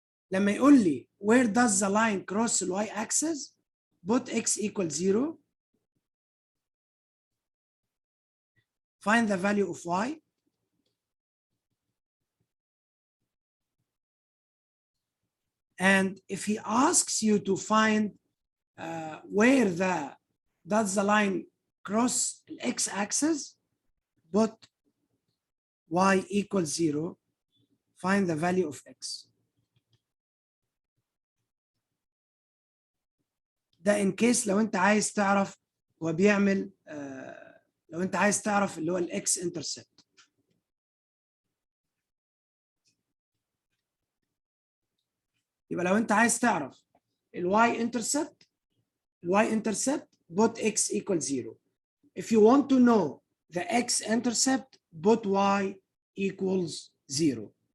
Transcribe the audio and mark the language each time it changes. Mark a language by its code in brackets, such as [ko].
[ar] لما يقول لي [en] where does the line cross the y-axis put x equals 0, find the value of y, and if he asks you to find where does the line cross the x-axis, put y equals 0, find the value of x. [ar] ده [en] in case [ar] لو انت عايز تعرف هو بيعمل لو انت عايز تعرف اللي هو الاكس انترسبت. يبقى لو انت عايز تعرف الواي انترسبت [en] put x equals 0. If you want to know the x intercept put y equals 0.